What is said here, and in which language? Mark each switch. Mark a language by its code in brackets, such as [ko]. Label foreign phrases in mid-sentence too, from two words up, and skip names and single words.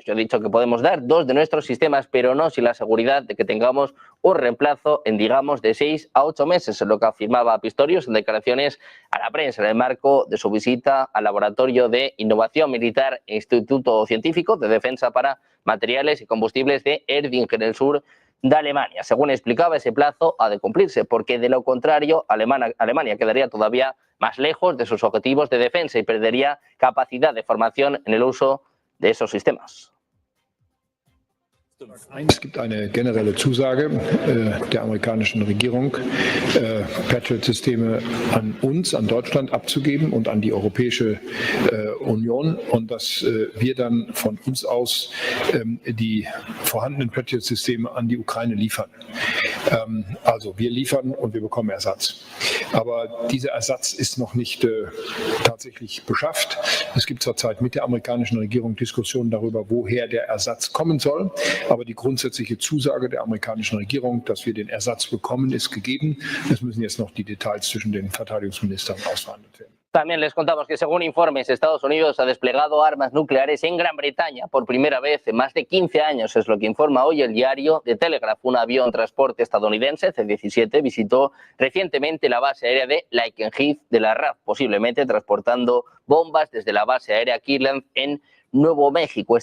[es] Yo he dicho que podemos dar 2 de nuestros sistemas, pero no sin la seguridad de que tengamos un reemplazo en, digamos, de 6 a 8 meses, es lo que afirmaba Pistorius en declaraciones a la prensa en el marco de su visita al Laboratorio de Innovación Militar e Instituto Científico de Defensa para Materiales y Combustibles de Erding, en el sur de Alemania. Según explicaba, ese plazo ha de cumplirse, porque de lo contrario Alemania quedaría todavía más lejos de sus objetivos de defensa y perdería capacidad de formación en el uso de esos sistemas. [de] Es gibt eine generelle Zusage der amerikanischen Regierung, Patriot-Systeme an uns, an Deutschland abzugeben und an die Europäische Union und dass wir dann von uns aus die vorhandenen Patriot-Systeme an die Ukraine liefern. Also wir liefern und wir bekommen Ersatz. Aber dieser Ersatz ist noch nicht tatsächlich beschafft. Es gibt zurzeit mit der amerikanischen Regierung Diskussionen darüber, woher der Ersatz kommen soll. Aber die grundsätzliche Zusage der amerikanischen Regierung, dass wir den Ersatz bekommen, ist gegeben. Es müssen jetzt noch die Details zwischen den Verteidigungsministern ausverhandelt werden. [es] También les contamos que según informes, Estados Unidos ha desplegado armas nucleares en Gran Bretaña por primera vez en más de 15 años, es lo que informa hoy el diario The Telegraph. Un avión transporte estadounidense, C-17, visitó recientemente la base aérea de Lakenheath de la RAF, posiblemente transportando bombas desde la base aérea Kirtland en Nuevo México.